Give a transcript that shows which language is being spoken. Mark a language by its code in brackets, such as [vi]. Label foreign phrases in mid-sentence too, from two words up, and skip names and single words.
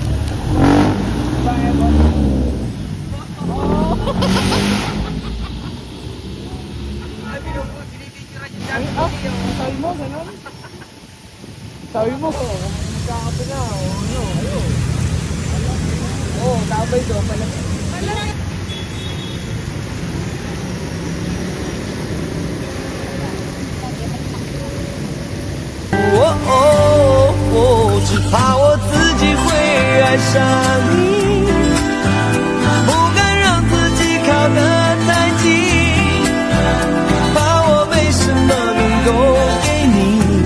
[tl] Sabi mo, gano'n? Sabi mo, magkakape na, ayun. Tabay doon, [zh] 只怕我自己会爱上你，不敢让自己靠得太近，怕我没什么能够给你。